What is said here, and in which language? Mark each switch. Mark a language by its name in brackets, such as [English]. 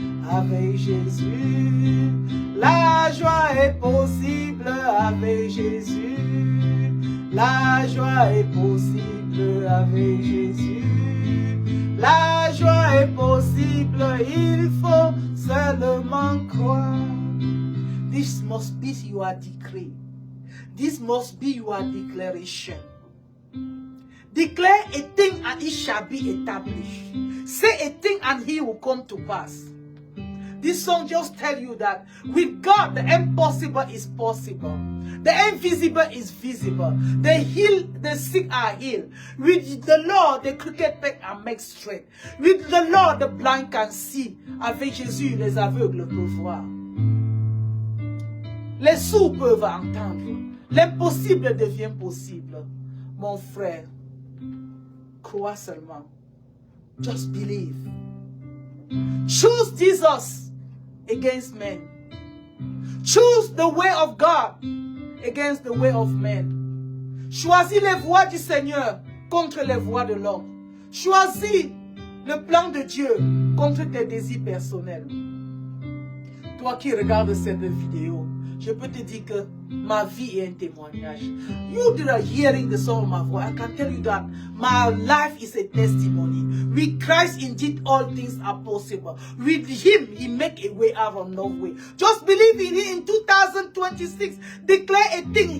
[French] Avec Jésus, la joie est possible avec Jésus. La joie est possible avec Jésus. La joie est possible, il faut seulement croire. [English] This must be your decree. This must be your declaration. Declare a thing and it shall be established. Say a thing and it will come to pass. This song just tells you that with God the impossible is possible. The invisible is visible. The sick are healed. With the Lord, the crooked path are made straight. With the Lord, the blind can see. [French] Avec Jésus, les aveugles peuvent voir. Les sourds peuvent entendre. L'impossible devient possible. Mon frère, crois seulement. [English] Just believe. Choose Jesus against men. Choose the way of God against the way of men. [French] Choisis les voies du Seigneur contre les voies de l'homme. Choisis le plan de Dieu contre tes désirs personnels. Toi qui regardes cette vidéo, je peux te dire que ma vie est un témoignage. [English] You that are hearing the sound of my voice, I can tell you that my life is a testimony. With Christ indeed all things are possible. With him, he make a way out of no way. Just believe in him in 2026. Declare a thing.